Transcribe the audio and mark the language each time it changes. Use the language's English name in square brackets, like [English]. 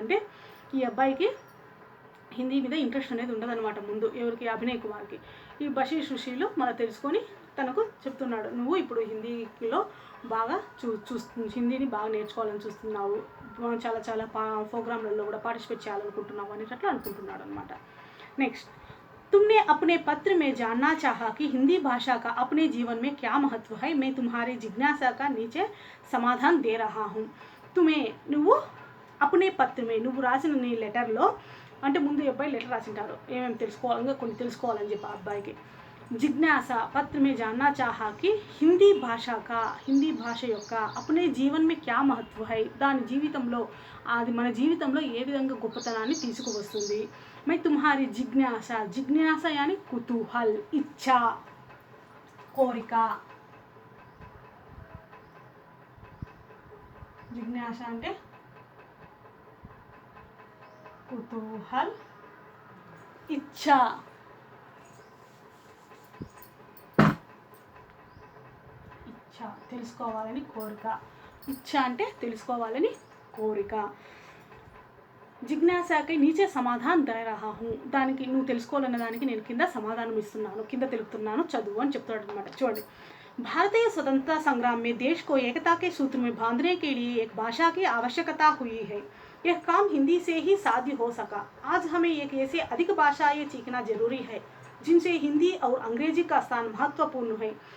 [Telugu] అంటే ఈ అబ్బాయికి హిందీ మీద ఇంట్రెస్ట్ అనేది ఉండదన్నమాట ముందు. ఎవరికి, అభినయ్ కుమార్కి. ఈ బషీర్ సుశీలు మనం తెలుసుకొని తనకు చెప్తున్నాడు, నువ్వు ఇప్పుడు హిందీలో బాగా హిందీని బాగా నేర్చుకోవాలని చూస్తున్నావు, చాలా ప్రోగ్రాంలలో కూడా పార్టిసిపేట్ చేయాలనుకుంటున్నావు అనేటట్లు అనుకుంటున్నాడు అనమాట. నెక్స్ట్ [Hindi] तुमने अपने पत्र में जानना चाहा कि हिंदी भाषा का अपने जीवन में क्या महत्व है। मैं तुम्हारी जिज्ञासा का नीचे समाधान दे रहा हूँ। [Telugu] तुम्हें నువ్వు [Hindi] अपने पत्र में [Telugu] నువ్వు రాసిన నీ లెటర్లో అంటే ముందు అబ్బాయి లెటర్ రాసింటారు ఏమేమి తెలుసుకోవాలి ఇంకా కొన్ని తెలుసుకోవాలని చెప్పి ఆ అబ్బాయికి [Hindi] जिज्ञासा पत्र में जानना चाहा कि हिंदी [Telugu] భాష యొక్క [Hindi] अपने जीवन में क्या महत्व है [Telugu] దాని జీవితంలో అది మన జీవితంలో ఏ విధంగా గొప్పతనాన్ని తీసుకువస్తుంది। [Hindi] मैं तुम्हारी जिज्ञासा यानी कुतूहल, इच्छा, కోరిక। [Telugu] जिज्ञासा అంటే कुतूहल, इच्छा, తెలుసుకోవాలని కోరిక। ఇచ్చ అంటే తెలుసుకోవాలని కోరిక। జిజ్ఞాసాకి [Hindi] నీచే సమాధానం దే రహా హూ [Telugu] దానికి నువ్వు తెలుసుకోవాలన్న దానికి నేను కింద సమాధానం ఇస్తున్నాను, కింద తెలుపుతున్నాను, చదువు అని చెప్తాడు అనమాట। [Hindi] చూడండి, भारतीय स्वतंत्रता संग्राम में देश को एकता के सूत्र में बांधने के लिए एक भाषा की आवश्यकता हुई है। यह काम हिंदी से ही साध्य हो सका। आज हमें एक ऐसे अधिक भाषाएं सीखना जरूरी है जिनसे हिंदी और अंग्रेजी का स्थान महत्वपूर्ण है।